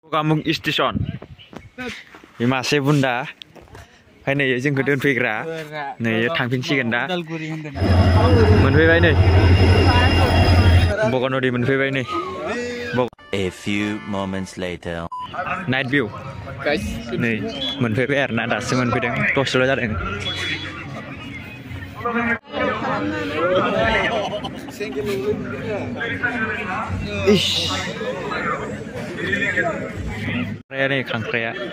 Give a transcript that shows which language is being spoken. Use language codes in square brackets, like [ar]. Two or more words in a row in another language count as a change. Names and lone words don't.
[id] Kamung Station. Ini masih bunda. [brx] Ini जों गोदोन फैग्रा नै थांफिनसिगोन दा मोनफैबाय नै बगनदि मोनफैबाय नै [en] A few moments later night view [brx] नै मोनफैबाय आरोना दासो मोनफैदों दसेल' जादों इश नै खांख्राया